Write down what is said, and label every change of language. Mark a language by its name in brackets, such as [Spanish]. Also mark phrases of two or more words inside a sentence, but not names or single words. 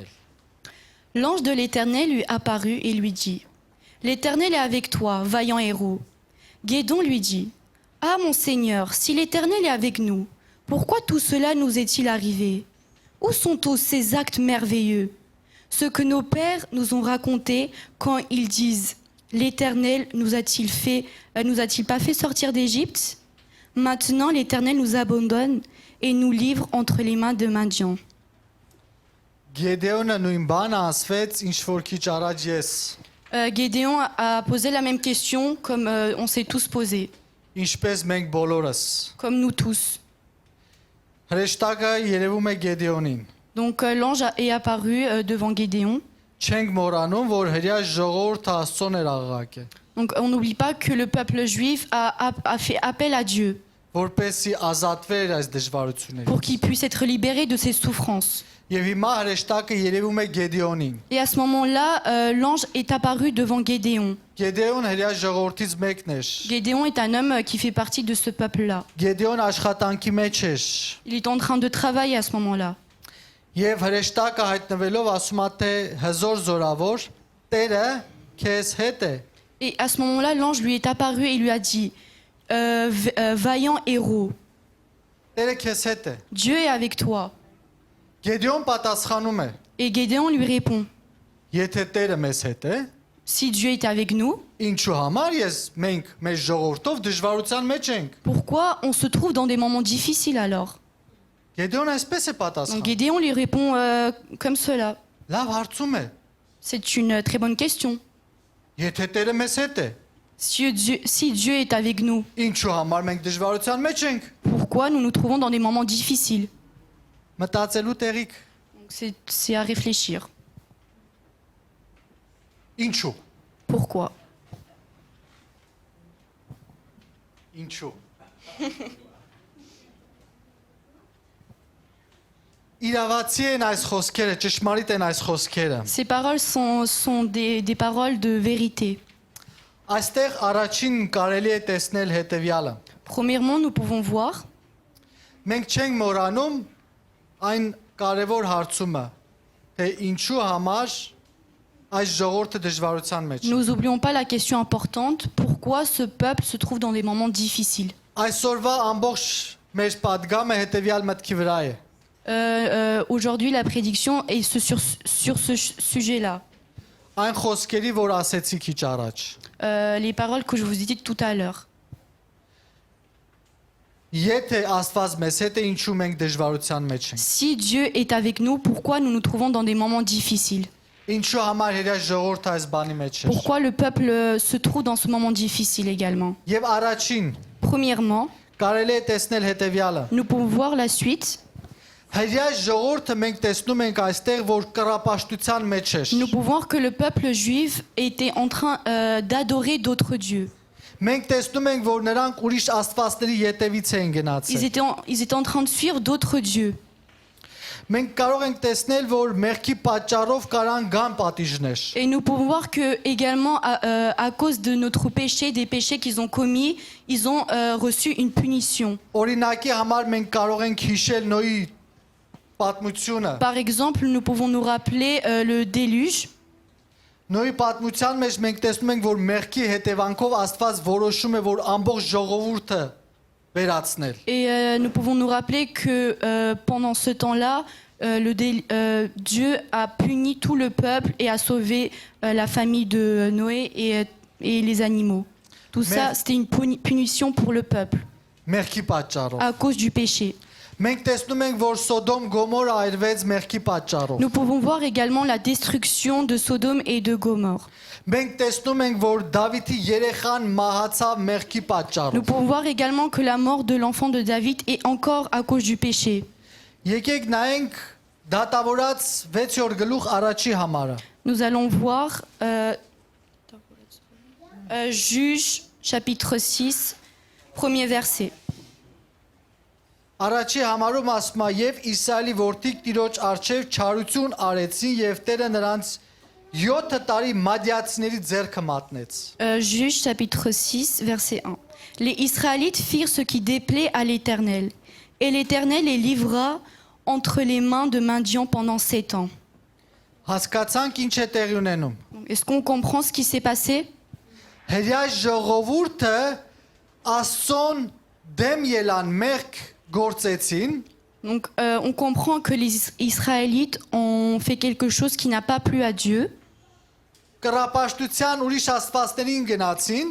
[French] L'ange de l'Éternel lui apparut et lui dit: L'Éternel est avec toi, vaillant héros. Guédon lui dit: Ah mon Seigneur, si l'Éternel est avec nous, pourquoi tout cela nous est-il arrivé? Où sont tous ces actes merveilleux? Ce que nos pères nous ont raconté quand ils disent: L'Éternel nous a-t-il pas fait sortir d'Égypte? Maintenant l'Éternel nous abandonne et nous livre entre les mains de Madian. [Armenian] Գեդեոնը նույն բանը ասվեց, ինչ որ քիչ առաջ ես։ [French] Gédéon a posé la même question comme on s'est tous posé, [Armenian] Ինչպես մենք բոլորս։ [French] comme nous tous. [Armenian] Հրեշտակը երևում է Գեդեոնին։ [French] Donc l'ange est apparu devant Gédéon. [Armenian] Չենք մոռանում, որ հրյա ժողովուրդը Աստծոն էր աղաղակել, [French] Donc on n'oublie pas que le peuple juif a fait appel à Dieu [Armenian] որպեսզի ազատվեր այս դժվարություններից։ [French] pour qu'il puisse être libéré de ses souffrances. [Armenian] Եվ հիմա հրեշտակը երևում է Գեդեոնին։ [French] Et à ce moment-là, l'ange est apparu devant Gédéon. [Armenian] Գեդեոն հրյա ժողովրդից մեկն էր։ [French] Gédéon est un homme qui fait partie de ce peuple-là. [Armenian] Գեդեոն աշխատանքի մեջ էր։ [French] Il est en train de travailler à ce moment-là. [Armenian] Եվ հրեշտակը հայտնվելով ասում է թե հզոր զորավոր Տերը քեզ հետ է։ [French] Et à ce moment-là, l'ange lui est apparu et lui a dit: Vaillant héros, [Armenian] Տերը քեզ հետ է։ [French] Dieu est avec toi. [Armenian] Գեդեոն պատասխանում է. [French] Et Gédéon lui répond: [Armenian] Եթե Տերը մեզ հետ է, [French] Si Dieu est avec nous, [Armenian] ինչու համար մենք մեր ժողովրդով դժվարության մեջ ենք։ [French] pourquoi on se trouve dans des moments difficiles alors? [Armenian] Գեդեոն այսպես է [French] Donc [Armenian] պատասխանում։ [French] Gédéon lui répond comme cela. [Armenian] Լավ հարցում է։ [French] C'est une très bonne question. [Armenian] Եթե Տերը մեզ հետ է, [French] Si Dieu est avec nous, [Armenian] ինչու համար մենք դժվարության մեջ ենք։ [French] pourquoi nous nous trouvons dans des moments difficiles? [Armenian] Մտածելու տեղիք։ [French] Donc c'est à réfléchir. [Armenian] Ինչու։ [French] Pourquoi? [Armenian] Ինչու։ Իրավացի են այս խոսքերը, ճշմարիտ են այս խոսքերը։ [French] Ces paroles sont des paroles de vérité. [Armenian] Այստեղ առաջին կարելի է տեսնել հետևյալը։ [French] Premièrement, nous pouvons voir [Armenian] Մենք չենք մոռանում այն կարևոր հարցումը, թե ինչու համար այս ժողովուրդը դժվարության մեջ։ [French] Nous n'oublions pas la question importante, pourquoi ce peuple se trouve dans des moments difficiles. [Armenian] Այսօրվա ամբողջ մեր падգամը հետևյալ մտքի վրա է։ [French] Aujourd'hui, la prédiction est sur ce sujet-là. [Armenian] Այն խոսքերի, որ ասեցի քիչ առաջ։ [French] Les paroles que je vous ai dites tout à l'heure. [Armenian] Եթե Աստված մեզ հետ է, ինչու մենք դժվարության մեջ ենք։ [French] Si Dieu est avec nous, pourquoi nous nous trouvons dans des moments difficiles? [Armenian] Ինչու համար հերյա ժողովուրդը այս բանի մեջ էր։ [French] Pourquoi le peuple se trouve dans ce moment difficile également? [Armenian] Եվ առաջին [French] Premièrement, [Armenian] կարելի է տեսնել հետևյալը։ [French] nous pouvons voir la suite. [Armenian] Հերյա ժողովուրդը մենք տեսնում ենք այստեղ, որ կռապաշտության մեջ էր։ [French] Nous pouvons voir que le peuple juif était en train d'adorer d'autres dieux. [Armenian] Մենք տեսնում ենք, որ նրանք ուրիշ աստվածների ետևից են [French] Ils [Armenian] գնացել։ [French] étaient en train de suivre d'autres dieux. [Armenian] Մենք կարող ենք տեսնել, որ մեղքի պատճառով կարան գան պատիժներ։ [French] Et nous pouvons voir que également à cause de notre péché, des péchés qu'ils ont commis, ils ont reçu une punition. [Armenian] Օրինակի համար մենք կարող ենք հիշել Նոյի պատմությունը։ [French] Par exemple, nous pouvons nous rappeler le déluge. [Armenian] Նոյի պատմության մեջ մենք տեսնում ենք, որ մեղքի հետևանքով Աստված որոշում է, որ ամբողջ ժողովուրդը վերացնել։ [French] Et nous pouvons nous rappeler que pendant ce temps-là, Dieu a puni tout le peuple et a sauvé la famille de Noé et les animaux. Tout ça, c'était une punition pour le peuple [Armenian] Մեղքի պատճառով։ [French] à cause du péché. [Armenian] Մենք տեսնում ենք, որ Սոդոմ Գոմոր այրվեց մեղքի պատճառով։ [French] Nous pouvons voir également la destruction de Sodome et de Gomorre. [Armenian] Մենք տեսնում ենք, որ Դավիթի երեխան մահացավ մեղքի [French] Nous [Armenian] պատճառով։ [French] pouvons voir également que la mort de l'enfant de David est encore à cause du péché. [Armenian] Եկեք նայենք դատավորած 6-րդ գլուխ առաջի համարը։ [French] Nous allons voir Juge chapitre 6, premier verset. [Armenian] Առաջի համարում ասում է, եւ Իսրայելի որդիկ Տիրոջ արչեւ չարություն արեցին եւ Տերը նրանց 7 տարի մադիացիների ձեռքը մատնեց։ [French] Juge chapitre 6, verset 1. Les Israélites firent ce qui déplaît à l'Éternel, et l'Éternel les livra entre les mains de Midian pendant 7 ans. [Armenian] Հասկացանք ինչ է տեղի ունենում։ [French] Est-ce qu'on comprend ce qui s'est passé? [Armenian] Հերյա ժողովուրդը Աստծուն դեմ ելան մեղք գործեցին։ [French] Donc, on comprend que les Israélites ont fait quelque chose qui n'a pas plu à Dieu. [Armenian] Կռապաշտության ուրիշ աստվածներին գնացին։